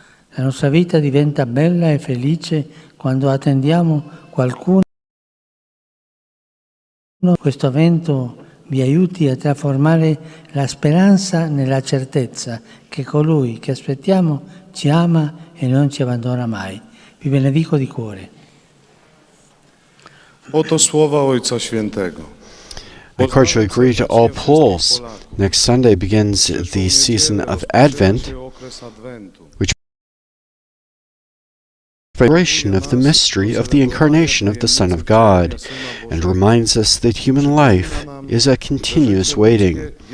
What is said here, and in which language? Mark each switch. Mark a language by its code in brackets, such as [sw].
[it] La nostra vita diventa bella e felice quando attendiamo qualcuno. Questo avvento vi aiuti a trasformare la speranza nella certezza che colui che aspettiamo ci ama e non ci abbandona mai. Vi benedico di cuore. [pl] Oto słowa Ojca Świętego. [en] I cordially greet all Poles. Next Sunday begins the season of Advent, which celebration of the mystery of the incarnation of the Son of God, and reminds us that human life is a continuous waiting.